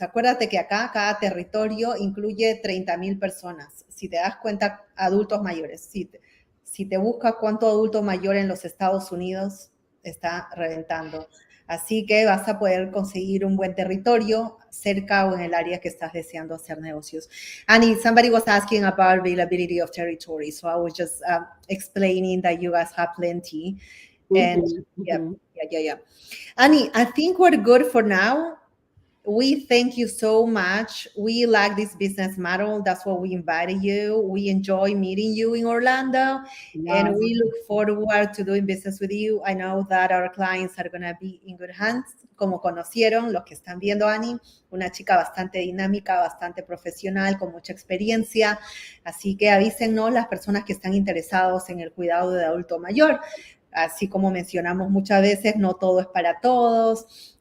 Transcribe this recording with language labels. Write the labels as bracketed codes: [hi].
[es] Acuérdate que acá cada territorio incluye 30,000 personas. Si te das cuenta, adultos mayores. Si te buscas cuánto adulto mayor en los Estados Unidos, está reventando. Así que vas a poder conseguir un buen territorio cerca o en el área que estás deseando hacer negocios. [en] Annie, somebody was asking about availability of territory, so I was just explaining that you guys have plenty. And yeah. Annie, I think we're good for now. We thank you so much. We like this business model. That's why we invited you. We enjoy meeting you in Orlando, and we look forward to doing business with you. I know that our clients are going to be in good hands. [es] Como conocieron los que están viendo a Annie, una chica bastante dinámica, bastante profesional, con mucha experiencia. Así que avísennos las personas que están interesados en el cuidado de adulto mayor. Así como mencionamos muchas veces, no todo es para todos.